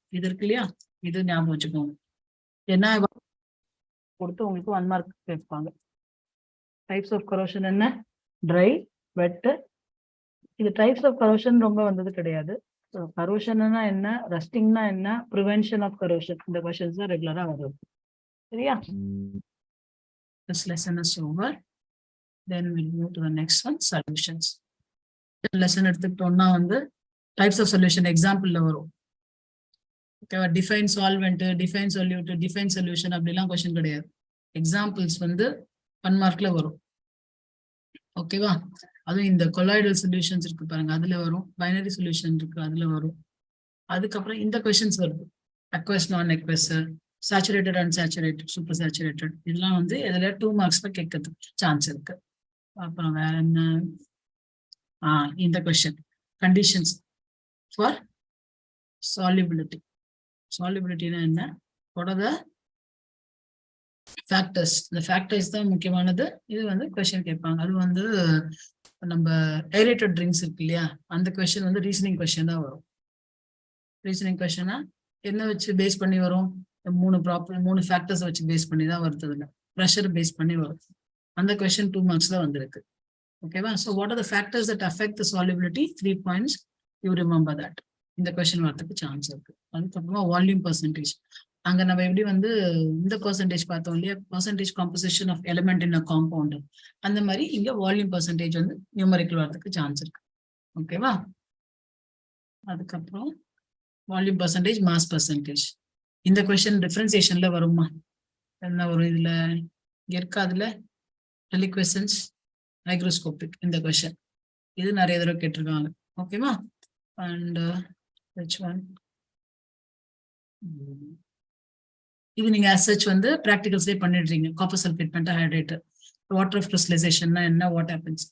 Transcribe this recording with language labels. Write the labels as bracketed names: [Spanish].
[Tamil] இது இருக்கு இல்லையா, இது ஞாபகம் வச்சுக்கோங்க. என்ன கொடுத்து உங்களுக்கு 1 மார்க் கேட்பாங்க. டைப்ஸ் ஆஃப் கரோஷன் என்ன, ட்ரை, வெட். இது டைப்ஸ் ஆஃப் கரோஷன் ரொம்ப வந்தது கிடையாது. கரோஷன்னா என்ன, ரஸ்டிங்னா என்ன, ப்ரிவென்ஷன் ஆஃப் கரோஷன், இந்த கொஸ்டின்ஸ் தான் ரெகுலரா வருது. [English] சரியா? This lesson is over. Then we'll move to the next one, solutions. [Tamil] Lesson எடுத்துக்கிட்டோம்னா வந்து டைப்ஸ் ஆஃப் சொல்யூஷன் எக்ஸாம்பிள்ல வரும். ஓகேவா? Define solvent, define solute, define solution அப்படிலாம் கொஸ்டின் கிடையாது. எக்ஸாம்பிள்ஸ் வந்து 1 மார்க்ல வரும். ஓகேவா? அதுவும் இந்த கொலாய்டல் சொல்யூஷன்ஸ் இருக்கு பாருங்க, அதுல வரும். பைனரி சொல்யூஷன் இருக்கு, அதுல வரும். அதுக்கப்புறம் இந்த கொஸ்டின்ஸ் வருது, அக்வஸ் நான் aqueous, saturated unsaturated, super saturated, இதெல்லாம் வந்து இதுல 2 மார்க்ஸ்ல கேட்கறதுக்கு சான்ஸ் இருக்கு. அப்புறம் வேற என்ன, இந்த கொஸ்டின் கண்டிஷன்ஸ் ஃபார் solubility. Solubilityனா என்ன, [English] what are the factors? [Tamil] இந்த ஃபேக்டர்ஸ் தான் முக்கியமானது. இது வந்து கொஸ்டின் கேட்பாங்க. அது வந்து நம்ம ஏரேட்டட் ட்ரிங்க்ஸ் இருக்கு இல்லையா, அந்த கொஸ்டின் வந்து ரீசனிங் கொஸ்டின் தான் வரும். ரீசனிங் கொஸ்டினா என்ன வச்சு பேஸ் பண்ணி வரும், 3 ஃபேக்டர்ஸ் வச்சு பேஸ் பண்ணி தான் வருது. இல்லை ப்ரெஷர் பேஸ் பண்ணி வரும். அந்த கொஸ்டின் 2 மார்க்ஸ்ல வந்திருக்கு. ஓகேவா? [English] So what are the factors that affect the solubility, 3 points, you remember that. [Tamil] இந்த கொஸ்டின் வரதுக்கு சான்ஸ் இருக்கு. அதுக்கப்புறமா வால்யூம் பர்சன்டேஜ். அங்க நம்ம எப்படி வந்து இந்த பர்சன்டேஜ் பார்த்தோம் இல்லையா, percentage composition of element in a compound, அந்த மாதிரி இங்க வால்யூம் பர்சன்டேஜ் வந்து நியூமரிக்கல் வரதுக்கு சான்ஸ் இருக்கு. ஓகேவா? அதுக்கப்புறம் வால்யூம் பர்சன்டேஜ், மாஸ் பர்சன்டேஜ். இந்த கொஸ்டின் டிஃபரன்சியேஷன்ல வருமா, என்ன வரும் இதுல இருக்காதுல, டெலிக்வசன்ஸ், மைக்ரோஸ்கோபிக். இந்த கொஸ்டின் இது நிறைய தடவை கேட்டிருக்காங்க. ஓகேவா? [English] And which one? [Tamil] இது நீங்க [English] as such [Tamil] வந்து பிராக்டிகல்ஸ்லேயே பண்ணிடுறீங்க. Copper sulphate pentahydrate, water of கிறிஸ்டலைசேஷன்னா என்ன, வாட் ஹேப்பன்ஸ்.